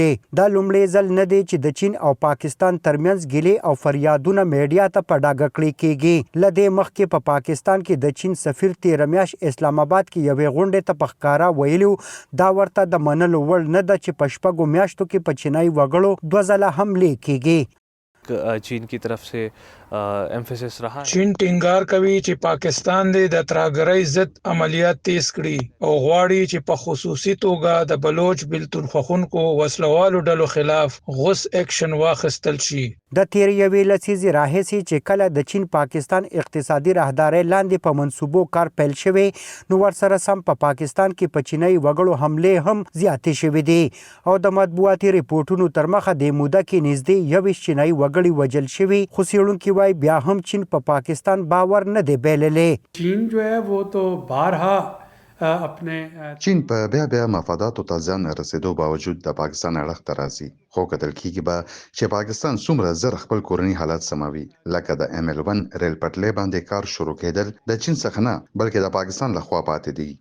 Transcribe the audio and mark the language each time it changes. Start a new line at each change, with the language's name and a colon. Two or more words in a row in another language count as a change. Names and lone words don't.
Pashto: دا لومړی ځل نه دی چې د چین او پاکستان ترمنځ ګیلې او فریادونه میډیا ته په ډاګه کړې کیږي. له دې مخکې په پاکستان کې د چین سفیر تېره میاشت اسلام آباد کې یوې غونډې ته په ښکاره ویلي دا ورته د منلو وړ نه ده چې په 6 میاشتو کې په چینایي وګړو 2 ځله حملې کیږي.
Urdu: چین کی طرف سے ایمفیسس رہا ہے.
Pashto: چین ټینګار کوي چې پاکستان د ترهګرۍ ضد عملیات تیز کړي او غواړي چې په خصوصي توګه د بلوچ بیلتون خوښونکو وسلوالو ډلو خلاف غوس اکشن واخیستل شي. د تیر یوې لسیزې راهیسې چې کله د چین پاکستان اقتصادي راهدارۍ لاندې په منصوبو کار پیل شوی نو ورسره سم په پاکستان کې په چینایي وګړو حملې هم زیاتې شوې دي او د مطبوعاتي ریپورټونو تر مخه د موده کې نږدې 21 چینایي وګړي وژل شوي، خو څېړونکي وایي بیا هم چین په پاکستان باور نه دی بایللی.
Urdu: چین جو ہے وہ تو بارها
Pashto: چین په بیا مفاداتو ته ځان رسیدو باوجود د پاکستان اړخ ته راځي، خو کتل کیږي به چې پاکستان څومره زر خپل کورنی حالات سموي. لکه د ML1 ریل پټلۍ باندې کار شروع کېدل د چین څخه نه بلکې د پاکستان لخوا پاتې دي.